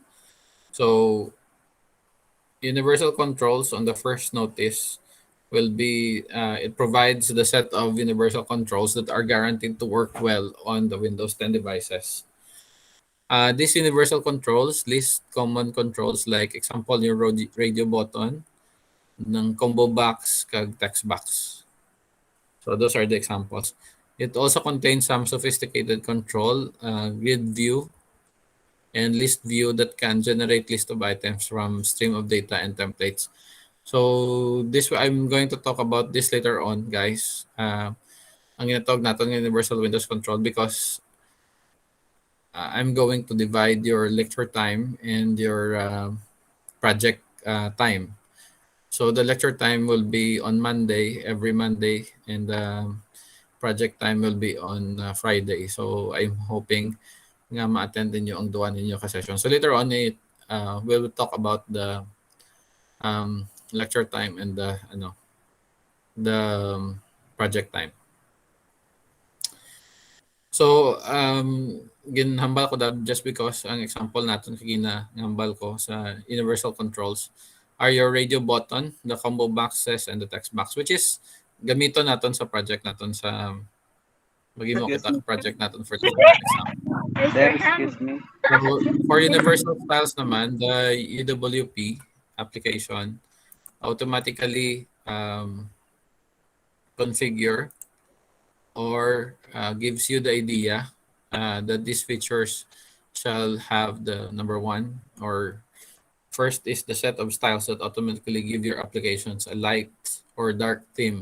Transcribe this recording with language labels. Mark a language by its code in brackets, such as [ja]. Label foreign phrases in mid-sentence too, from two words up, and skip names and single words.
[en] So universal controls on the first notice will be, it provides the set of universal controls that are guaranteed to work well on the Windows 10 devices. These universal controls list common controls like example yung radio button, ng combo box, kag text box. So those are the examples. It also contains some sophisticated control, grid view, and list view that can generate list of items from stream of data and templates. So this I'm going to talk about this later on, guys. [hil] Ang ginatawag natin [en] universal Windows control because I'm going to divide your lecture time and your project time. So the lecture time will be on Monday, every Monday, and project time will be on Friday. So I'm hoping [hil] nga ma-attend ninyo ang duwa ninyo ka-session. [en] So later on, we'll talk about the lecture time and the project time. So, [hil] ginhambal ko [en] that just because [hil] ang example natin kagina hambal ko sa [en] universal controls are your radio button, the combo boxes, and the text box, which is [hil] gamito natin sa project natin sa maging mo kita project natin [en] for the final exam. There, excuse me. So, for universal styles naman, the UWP application automatically configure or gives you the idea that these features shall have the number one or first is the set of styles that automatically give your applications a light or dark theme.